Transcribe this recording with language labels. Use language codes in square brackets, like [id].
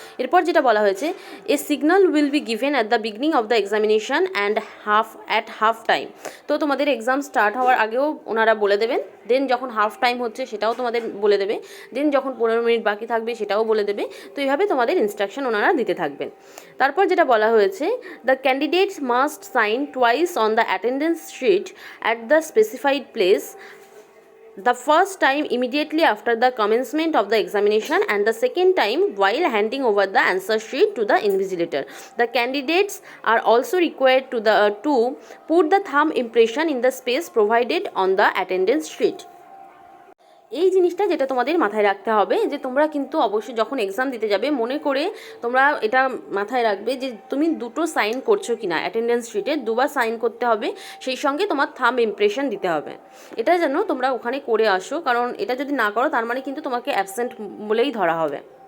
[bn] এরপর যেটা বলা হয়েছে, [en] A signal will be given at the beginning of the examination and half time. [bn] তো তোমাদের এক্সাম স্টার্ট হওয়ার আগেও ওনারা বলে দেবেন, দেন যখন হাফ টাইম হচ্ছে সেটাও তোমাদের বলে দেবে, দেন যখন 15 মিনিট বাকি থাকবে সেটাও বলে দেবে। তো এইভাবে তোমাদের ইনস্ট্রাকশন ওনারা দিতে থাকবেন। তারপর যেটা বলা হয়েছে, [en] The candidates must sign twice on the attendance sheet at the specified place, the first time immediately after the commencement of the examination and the second time while handing over the answer sheet to the invigilator. The candidates are also required to put the thumb impression in the space provided on the attendance sheet. [bn] এই জিনিসটা যেটা তোমাদের মাথায় রাখতে হবে, যে তোমরা কিন্তু অবশ্যই যখন এক্সাম দিতে যাবে মনে করে তোমরা এটা মাথায় রাখবে যে তুমি দুটো সাইন করছো কিনা, অ্যাটেন্ডেন্স শিটে দুবার সাইন করতে হবে, সেই সঙ্গে তোমার থাম্ব ইমপ্রেশন দিতে হবে। এটা যেন তোমরা ওখানে করে আসো, কারণ এটা যদি না করো তার মানে কিন্তু তোমাকে অ্যাবসেন্ট বলেই ধরা হবে।